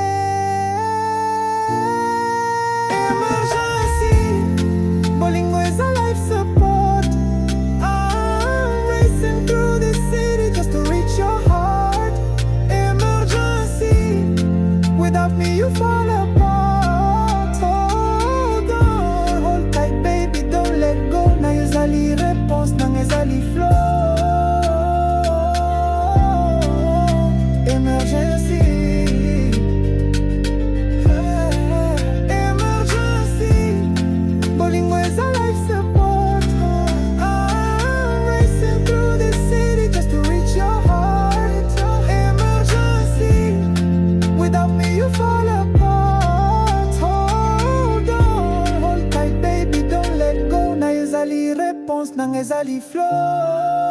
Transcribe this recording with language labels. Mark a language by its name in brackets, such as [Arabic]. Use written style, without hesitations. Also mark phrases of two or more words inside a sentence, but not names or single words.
[English] Emergency, bolingo is a life support. I'm racing through the city just to reach your heart. Emergency, without me you fall apart. Hold on, hold tight baby, don't let go. [Lingala] Na ezali réponse, nang ezali flow. [English] Emergency, emergency, bolingo is a life support. I'm racing through the city just to reach your heart. Emergency, without me you fall apart. Hold on, hold tight baby, don't let go. [Lingala] Na ezali réponse, nang ezali flow.